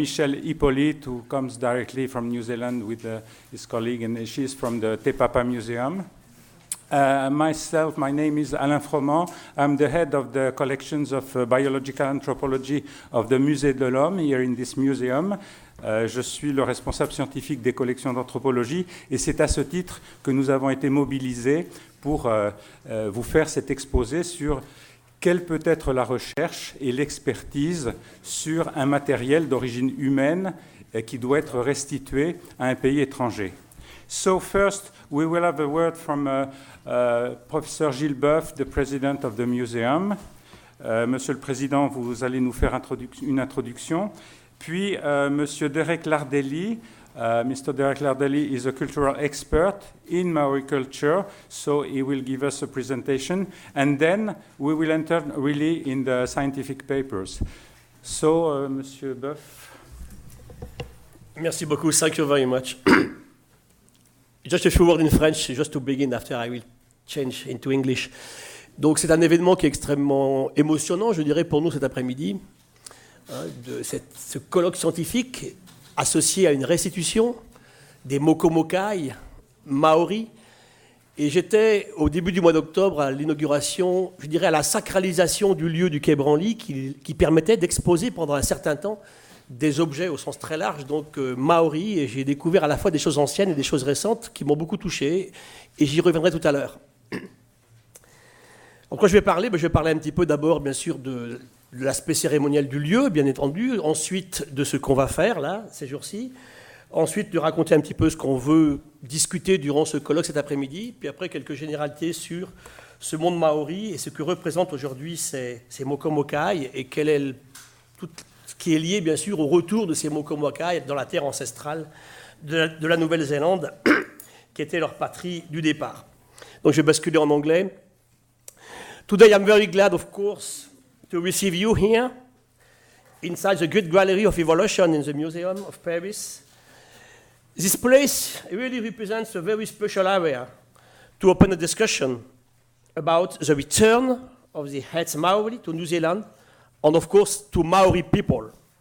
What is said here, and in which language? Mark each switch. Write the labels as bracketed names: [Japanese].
[English] Michelle Hippolyte, who comes directly from New Zealand with his colleague, and she is from the Te Papa Museum. Myself, my name is Alain Froment. I'm the head of the collections of biological anthropology of the Musée de l'Homme here in this museum. [French] Je suis le responsable scientifique des collections d'anthropologie et c'est à ce titre que nous avons été mobilisés pour vous faire cet exposé sur quelle peut être la recherche et l'expertise sur un matériel d'origine humaine qui doit être restitué à un pays étranger. [English] So first, we will have a word from Professor Gilles Boeuf, the president of the museum. [French] Monsieur le Président, vous allez nous faire une introduction. Puis, Monsieur Derek Lardelli. Mr. [English] Derek Lardelli is a cultural expert in Maori culture, so he will give us a presentation. And then we will enter really in the scientific papers. So, Monsieur Boeuf. [French] Merci beaucoup. [English] Thank you very much. Just a few words in French, just to begin, after I will change into English. [French] Donc c'est un événement qui est extrêmement émotionnant, je dirais, pour nous cet après-midi, de ce colloque scientifique associé à une restitution des mokomokai maoris. Et j'étais, au début du mois d'octobre, à l'inauguration, je dirais à la sacralisation du lieu du Quai Branly, qui permettait d'exposer pendant un certain temps des objets au sens très large, donc maoris, et j'ai découvert à la fois des choses anciennes et des choses récentes qui m'ont beaucoup touché, et j'y reviendrai tout à l'heure. Donc quand je vais parler un petit peu d'abord, bien sûr, de l'aspect cérémoniel du lieu, bien entendu, ensuite de ce qu'on va faire, là, ces jours-ci, ensuite de raconter un petit peu ce qu'on veut discuter durant ce colloque cet après-midi, puis après quelques généralités sur ce monde maori et ce que représentent aujourd'hui ces mokomokai, et quel est tout ce qui est lié, bien sûr, au retour de ces mokomokai dans la terre ancestrale de la Nouvelle-Zélande, qui était leur patrie du départ. Donc je vais basculer en anglais. [English] Today I'm very glad, of course, to receive you here inside the Great Gallery of Evolution in the Museum of Paris. This place really represents a very special area to open a discussion about the return of the heads Maori to New Zealand, and of course to Maori people.